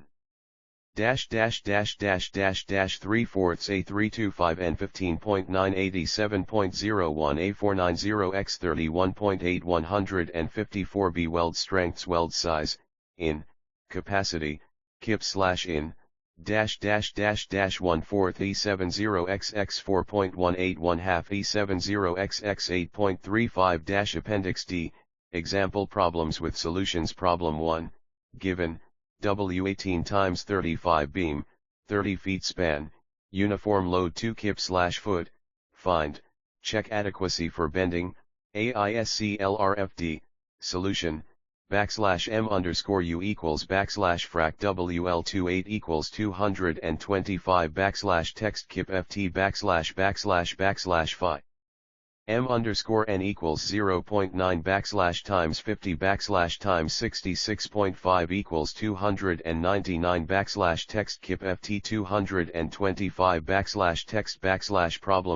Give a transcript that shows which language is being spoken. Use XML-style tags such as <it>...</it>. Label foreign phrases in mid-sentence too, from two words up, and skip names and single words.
<en>-3/4 A325 N 15.987.01 A490 X 31.8 154 B weld strengths, weld size, in, capacity, kip/in, -1/4 E70XX 4.181 half E70XX 8.35 Appendix D, example problems with solutions. Problem 1, given, W18 times 35 beam, 30 feet span, uniform load 2 kip/foot, find, check adequacy for bending, AISC LRFD, solution, \m underscore u equals \frac WL28 equals 225 text kip ft phi. M underscore n equals 0.9 times 50 times 66.5 equals 299 text kip ft 225 text problem</en>